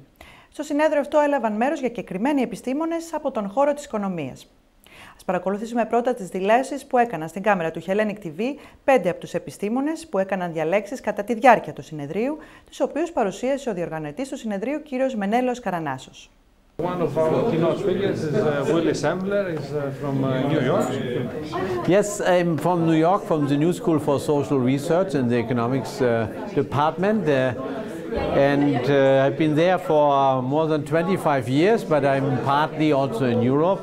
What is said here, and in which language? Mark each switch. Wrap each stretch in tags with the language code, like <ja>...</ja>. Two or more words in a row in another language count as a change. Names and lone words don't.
<el>Στο συνέδριο αυτό έλαβαν μέρος διακεκριμένοι επιστήμονες από τον χώρο της οικονομίας. Ας παρακολουθήσουμε πρώτα τις δηλώσεις που έκαναν στην κάμερα του Hellenic TV πέντε από τους επιστήμονες που έκαναν διαλέξεις κατά τη διάρκεια του συνεδρίου, τους οποίους παρουσίασε ο διοργανωτής του συνεδρίου κ. Μενέλαος Καρανάσος.</el> <en>One of our keynote speakers is Willy Sembler, is from New York. Yes, I'm from New York, from the New School for Social Research in the Economics Department. I've been there for more than 25 years, but I'm partly also in Europe.</en>